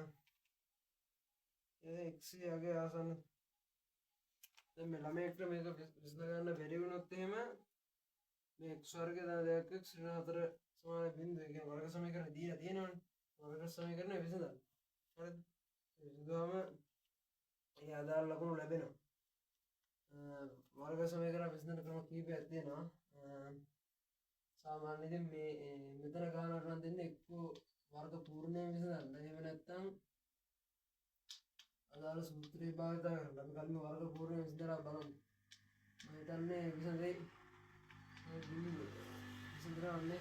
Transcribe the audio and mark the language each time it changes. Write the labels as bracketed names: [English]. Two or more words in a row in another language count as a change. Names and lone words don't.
[Sinhala] ඒ x යගේ ආසන්න දැන් මේ ළමයෙක්ට මේක විසඳ ගන්න බැරි වුණොත් එහෙම මේ x වර්ගය දාන 2x ඍණ 4 සමාන බිඳුව කියන වර්ග සමීකරණ දීලා තියෙනවනේ. වර්ග සමීකරණය විසඳන්න. හරිද? විසඳුවම ඒ අදාළ ලකුණු ලැබෙනවා. වර්ග සමීකරණ විසඳන ක්‍රම කීපයක් තියෙනවා. සාමාන්‍යයෙන් මේ මෙතන ගානකට නම් දෙන්නේ එක්ක වර්ග පූර්ණයෙන් විසඳන්න. එහෙම නැත්නම් අදාළ සූත්‍රය භාවිත කරන්න. අපි කලින් වර්ග පූර්ණයෙන් විසඳලා බලමු. මම හිතන්නේ විසඳෙයි. විසඳනවානේ.